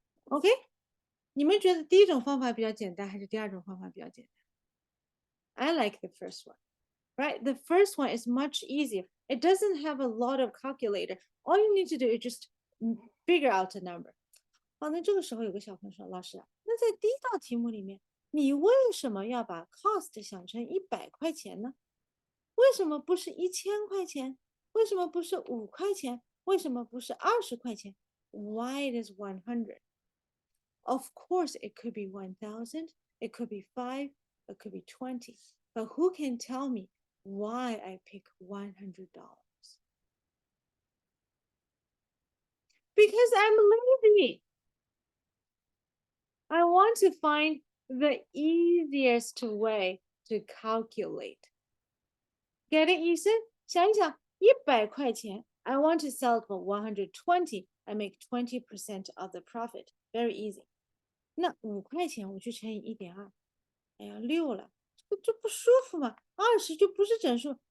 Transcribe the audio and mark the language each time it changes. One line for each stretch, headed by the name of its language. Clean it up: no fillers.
Chinese: OK， 你们觉得第一种方法比较简单，还是第二种方法比较简单 ？
English: I like the first one, right? The first one is much easier. It doesn't have a lot of calculator. All you need to do is just figure out a number.
Chinese: 好，那这个时候有个小朋友说，老师，那在第一道题目里面，你为什么要把 cost 想成100块钱呢？为什么不是1000块钱？为什么不是5块钱？为什么不是20块钱 ？
English: Why it is 100? Of course, it could be 1,000, it could be 5, it could be 20. But who can tell me why I pick $100? Because I'm lazy. I want to find the easiest way to calculate. Get it, Ethan?
Chinese: 想一想，100块钱
English: I want to sell it for 120. I make 20% of the profit. Very easy.
Chinese: 那5块钱我去乘以1.2，哎呀6了，这不舒服嘛？20就不是整数。